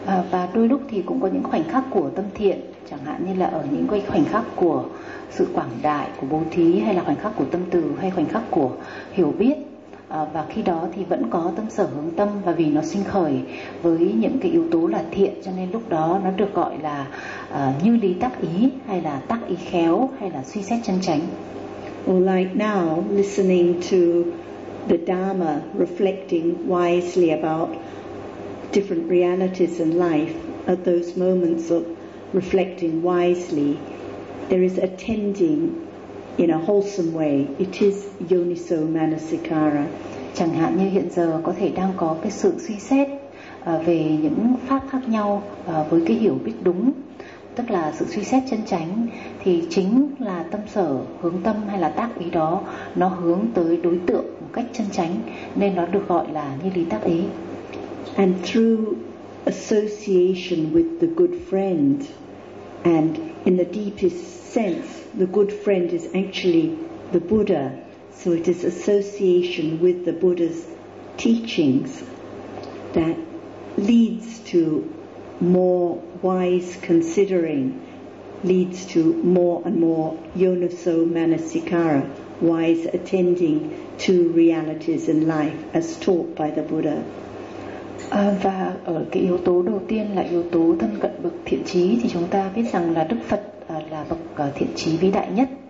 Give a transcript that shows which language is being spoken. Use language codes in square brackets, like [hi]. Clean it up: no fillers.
[vi] Và đôi lúc thì cũng có những khoảnh khắc của tâm thiện, chẳng hạn như là ở những cái khoảnh khắc của sự quảng đại, của bố thí, hay là khoảnh khắc của tâm từ, hay khoảnh khắc của hiểu biết. Và khi đó thì vẫn có tâm sở hướng tâm, và vì nó sinh khởi với những cái yếu tố là thiện, cho nên lúc đó nó được gọi là như lý tác ý, hay là tác ý khéo, hay là suy xét chân chánh. [en] Or like now, listening to the Dharma, reflecting wisely about different realities in life, at those moments of reflecting wisely, there is attending in a wholesome way. It is yoniso manasikara. [vi] Chẳng hạn như hiện giờ có thể đang có cái sự suy xét về những pháp khác nhau với cái hiểu biết đúng, tức là sự suy xét chân chánh, thì chính là tâm sở hướng tâm hay là tác ý đó, nó hướng tới đối tượng một cách chân chánh, nên nó được gọi là như lý tác ý. [en] And through association with the good friend, and in the deepest sense, the good friend is actually the Buddha. So it is association with the Buddha's teachings that leads to more wise considering, leads to more and more yoniso manasikara, wise attending to realities in life as taught by the Buddha. [vi] Và ở cái yếu tố đầu tiên là yếu tố thân cận bậc thiện trí, thì chúng ta biết rằng là Đức Phật là bậc thiện trí vĩ đại nhất.